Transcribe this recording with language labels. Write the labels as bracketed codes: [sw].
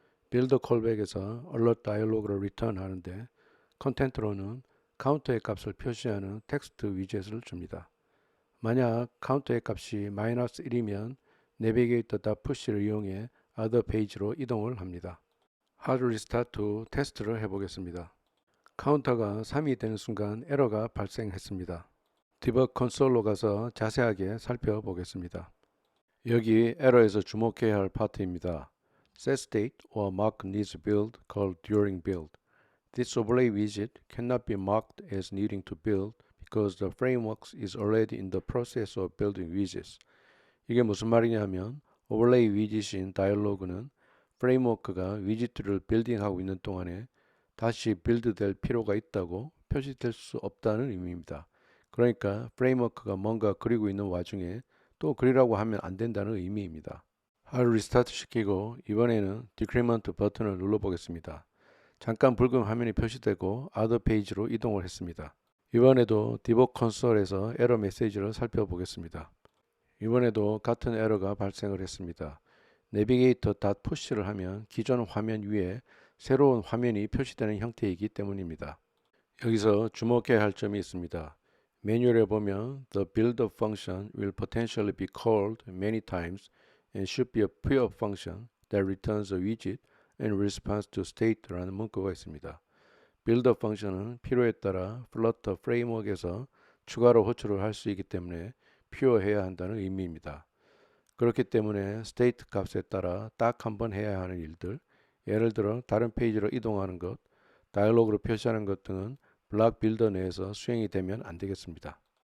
[ko] 빌드 콜백에서 alert dialog를 return 하는데 컨텐트로는 카운터의 값을 표시하는 텍스트 위젯을 줍니다. 만약 카운터의 값이 -1이면 navigator.push를 이용해 other page로 이동을 합니다. [en] hard restart to [ko] 테스트를 해보겠습니다. 카운터가 3이 되는 순간 에러가 발생했습니다. 디버그 콘솔로 가서 자세하게 살펴보겠습니다. 여기 에러에서 주목해야 할 파트입니다. [en] set state or mark needs build called during build. This overlay widget cannot be marked as needing to build because the framework is already in the process of building widgets. [ko] 이게 무슨 말이냐면 오버레이 위젯인 다이얼로그는 프레임워크가 위젯들을 빌딩하고 있는 동안에 다시 빌드될 필요가 있다고 표시될 수 없다는 의미입니다. 그러니까 프레임워크가 뭔가 그리고 있는 와중에 또 그리라고 하면 안 된다는 의미입니다. 하드 리스타트 시키고 이번에는 디크리먼트 버튼을 눌러보겠습니다. 잠깐 붉은 화면이 표시되고 Other 페이지로 이동을 했습니다. 이번에도 디버그 콘솔에서 에러 메시지를 살펴보겠습니다. 이번에도 같은 에러가 발생을 했습니다. navigator.push를 하면 기존 화면 위에 새로운 화면이 표시되는 형태이기 때문입니다. 여기서 주목해야 할 점이 있습니다. 매뉴얼에 보면 [en] the builder function will potentially be called many times and should be a pure function that returns a widget in response to state [ko] 라는 문구가 있습니다. builder 펑션은 필요에 따라 플러터 프레임워크에서 추가로 호출을 할 수 있기 때문에 퓨어해야 한다는 의미입니다. 그렇기 때문에 state 값에 따라 딱 한 번 해야 하는 일들, 예를 들어 다른 페이지로 이동하는 것, 다이얼로그로 표시하는 것 등은 블락 빌더 내에서 수행이 되면 안 되겠습니다.